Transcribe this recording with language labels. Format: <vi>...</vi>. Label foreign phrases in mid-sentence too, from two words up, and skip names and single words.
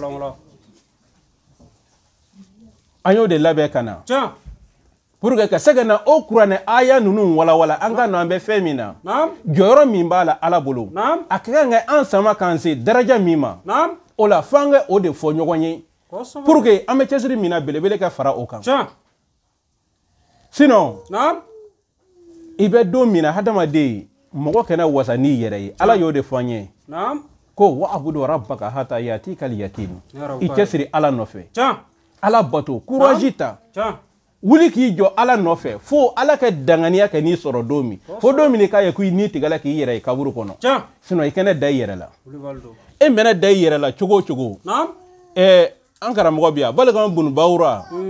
<bm>an y'o de labɛn ka na</bm> <fr>pour que</fr> <bm>ka se ka na o kuranɛ aya ninnu walawala an ka na an bɛ fɛn min na jɔyɔrɔ min b'a la Ala bolo a ka kan ka an sama k'an se daraja min ma o la f'an ka o de fɔ ɲɔgɔn ye</bm> <fr>pour que</fr> <bm>an bɛ cɛsiri min na belebele ka fara o kan sinon i bɛ don min na hadamaden mɔgɔ kana wasa n'i yɛrɛ ye Ala y'o de fɔ an ye ko</bm> <ar>واعبد ربك حتى يأتيك اليقين</ar> <bm>i cɛsiri Ala nɔfɛ Ala bato courage ta wuli k'i jɔ Ala nɔfɛ fo Ala ka danganiya kɛ n'i sɔrɔ don min fo don min k'a ye ko i ni tigɛla k'i yɛrɛ ye kaburu kɔnɔ sinon i kana da i yɛrɛ la e mɛna da i yɛrɛ la cogo o cogo an karamɔgɔ bi yan Balikan Bunu Bawura</bm>